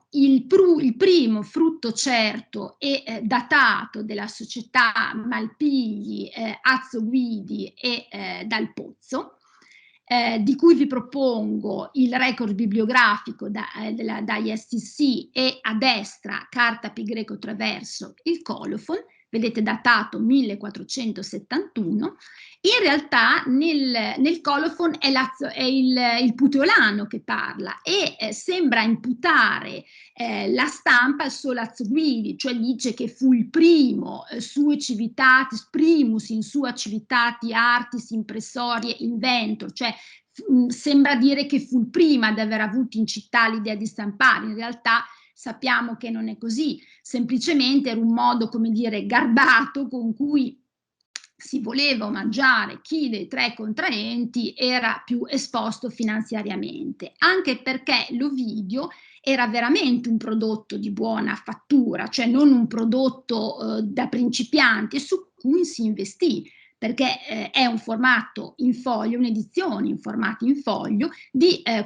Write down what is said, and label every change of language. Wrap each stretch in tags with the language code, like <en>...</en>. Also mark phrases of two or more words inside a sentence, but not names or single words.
<it>Il primo frutto certo e datato della società Malpighi, Azzoguidi e Dal Pozzo, di cui vi propongo il record bibliografico dagli STC e a destra carta pi greco traverso il colofon, vedete datato 1471. In realtà nel colofon è il puteolano che parla e sembra imputare la stampa solo a Azzoguidi, cioè dice che fu il primo</it> <la>sue civitatis, primus in sua civitati artis impressorie inventor,</la> <it>cioè sembra dire che fu il primo ad aver avuto in città l'idea di stampare. In realtà sappiamo che non è così, semplicemente era un modo, come dire, garbato con cui si voleva omaggiare chi dei tre contraenti era più esposto finanziariamente, anche perché l'Ovidio era veramente un prodotto di buona fattura, cioè non un prodotto da principianti su cui si investì, perché è un formato in foglio, un'edizione in formato in foglio di</it>